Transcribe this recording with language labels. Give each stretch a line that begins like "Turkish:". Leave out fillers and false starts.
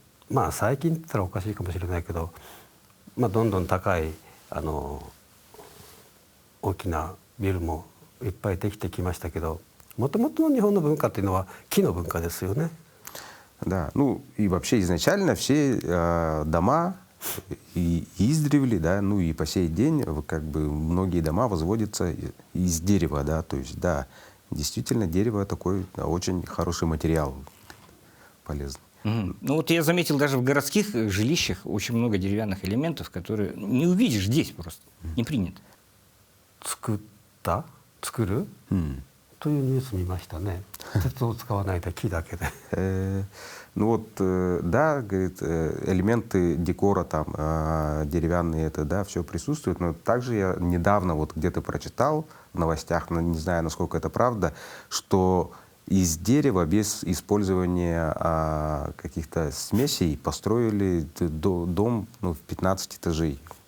Japanese: まあ最近って言ったらおかしいかもしれないけど、まあ、どんどん高い大きなビルもいっぱいできてきましたけど、もともとの日本の文化っていうのは木の文化ですよね。
Russian: Да, ну и вообще изначально все дома и издревле, да, ну и по сей день как бы многие дома возводятся из дерева, да, то есть да, действительно дерево такой очень хороший материал, полезный. Ну вот я заметил, даже в городских жилищах очень много деревянных элементов, которые не увидишь здесь просто, не принято.
Japanese: 作るというニュース見ましたね。鉄を使わないで木だけで。
Russian: Ну вот, да, говорит, элементы декора там деревянные, это, да, все присутствует, но также я недавно вот где-то прочитал в новостях, но не знаю, насколько это правда, что из дерева без использования каких-то смесей построили дом, ну, в 15 этажей.